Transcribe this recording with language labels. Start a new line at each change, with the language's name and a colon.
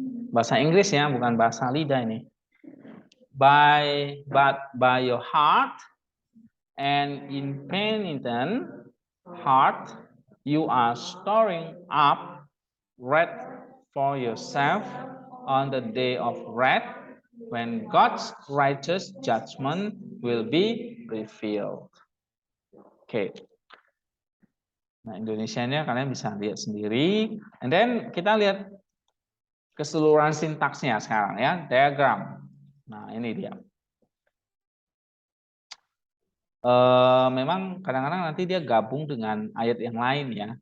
Indonesian: Bahasa Inggris ya, bukan bahasa lidah ini.
English: But by your heart and in penitent heart you are storing up wrath for yourself on the day of wrath when God's righteous judgment will be revealed. Oke.
Indonesian: Nah, Indonesianya kalian bisa lihat sendiri. And then kita lihat keseluruhan sintaksnya sekarang ya, diagram. Nah, ini dia. Memang kadang-kadang nanti dia gabung dengan ayat yang lain ya.